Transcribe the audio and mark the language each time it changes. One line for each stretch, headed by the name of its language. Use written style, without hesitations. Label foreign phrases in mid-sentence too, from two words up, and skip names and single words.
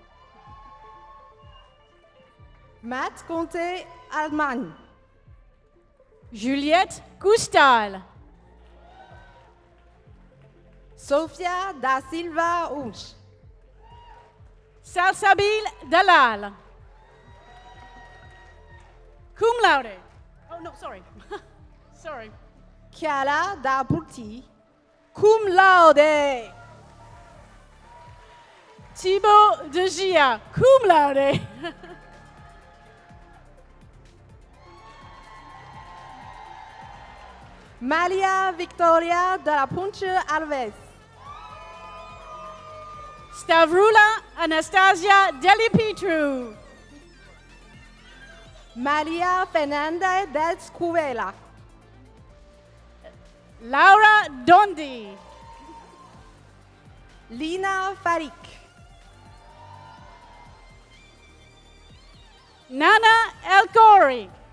English: Matt Conte Allemagne. Juliette Coustal. Sofia da Silva Unch. Salsabil Dalal.
Latin: Cum laude.
English: Oh, no, sorry. Sorry. Chiara da Pulti.
Latin: Cum laude.
English: Thibaut de Gia.
Latin: Cum laude.
English: Malia Victoria de la Punche Alves. Stavrula Anastasia Delipetru. Maria Fernanda del Scuvela. Laura Dondi. Lina Farik. Nana El Khoury.